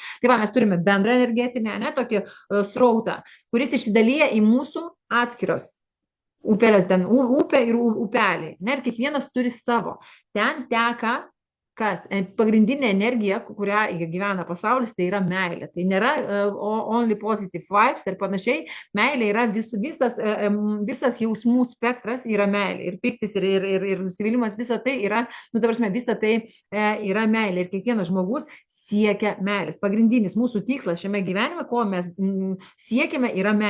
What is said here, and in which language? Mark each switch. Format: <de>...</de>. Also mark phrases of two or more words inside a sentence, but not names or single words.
<lt>Tai va, mes turime bendrą energetinę, tokį srautą, kuris išsidalyja į mūsų atskiros upelės, ten upė ir upeliai. Ir kiekvienas turi savo. Ten teka kas? Pagrindinė energija, kurią gyvena pasaulis, tai yra meilė. Tai nėra</lt> <en>only positive vibes</en> <lt>ir panašiai. Meilė yra visas jausmų spektras yra meilė. Ir piktis, ir nusivylimas, visa tai yra, visa tai yra meilė. Ir kiekvienas žmogus siekia meilės. Pagrindinis mūsų tikslas šiame gyvenime, ko mes siekiame, yra meilė.</lt>